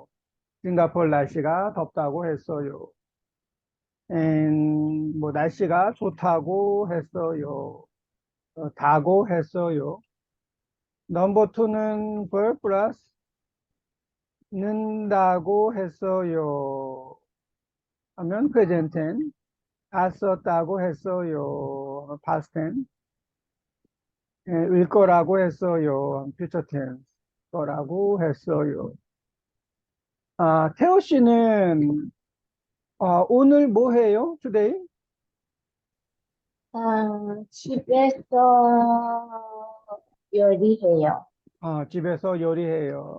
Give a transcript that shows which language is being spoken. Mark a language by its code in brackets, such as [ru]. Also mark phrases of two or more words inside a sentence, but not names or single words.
[ko] 싱가포르 날씨가 덥다고 했어요. 뭐 날씨가 좋다고 했어요. 다고 했어요. 넘버 투는 verb 플러스 는다고 했어요. [en] 하면 present tense. [ko] 썼다고 했어요. [en] past tense. [ko] 일 거라고 했어요. [en] future tense. [ko] 거라고 했어요. 태호 씨는 오늘 뭐 해요? today? 집에서 요리해요. 집에서 요리해요.